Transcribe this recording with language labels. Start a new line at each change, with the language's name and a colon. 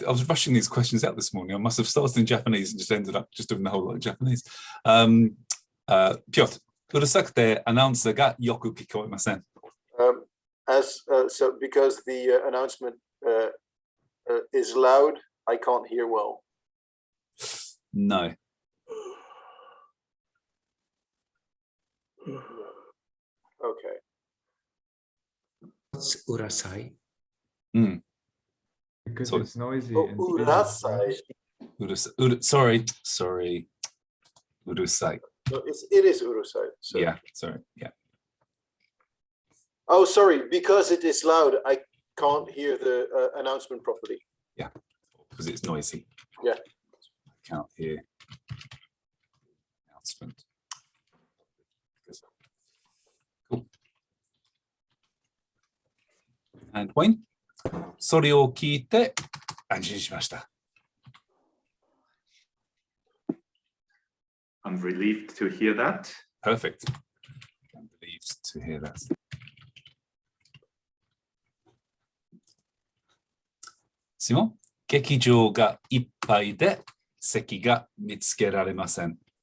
English: I was rushing these questions out this morning. I must have started in Japanese and just ended up just doing the whole lot in Japanese.
Japanese: Piotr, うるさくてアナウンスがよく聞こえません。
English: So because the announcement is loud, I can't hear well. No. Okay. What's urasai? Because So- it's noisy. Oh, and busy, urasai. right? Sorry. Urusai. No, it is urusai. So. Yeah, sorry. Yeah. Oh, sorry. Because it is loud, I can't hear the announcement properly. Yeah, because it's noisy. Yeah. I can't hear announcement. Cool. And Wayne,
Japanese: それを聞いて安心しました。
English: I'm relieved to hear that. Perfect. I'm relieved to hear that.
Japanese: シモン、劇場がいっぱいで席が見つけられません。